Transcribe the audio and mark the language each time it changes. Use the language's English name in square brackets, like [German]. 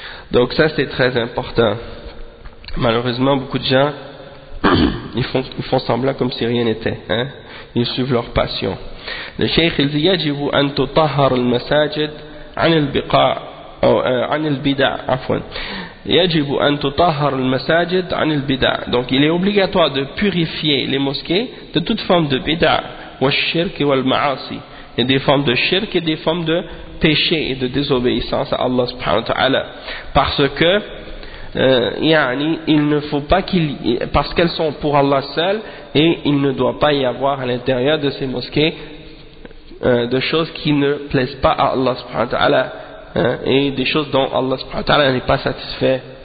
[French] Donc ça c'est très important. Malheureusement, beaucoup de gens ils font semblant comme si rien n'était. Hein? Ils suivent leur passion. Le Cheikh il dit [Arabic] يجب أن تطهر المساجد عن البقاع أو عن البدع عفوا يجب أن تطهر المساجد عن البدع. [French] Donc il est obligatoire de purifier les mosquées de toute forme de bid'a ou shirk ou al-ma'asi, et des formes de shirk et des formes de péché et de désobéissance à Allah subhanahu wa ta'ala, parce que il ne faut pas qu'il, parce qu'elles sont pour Allah seul, et il ne doit pas y avoir à l'intérieur de ces mosquées de choses qui ne plaisent pas à Allah subhanahu wa ta'ala, et des choses dont Allah subhanahu wa ta'ala n'est pas satisfait.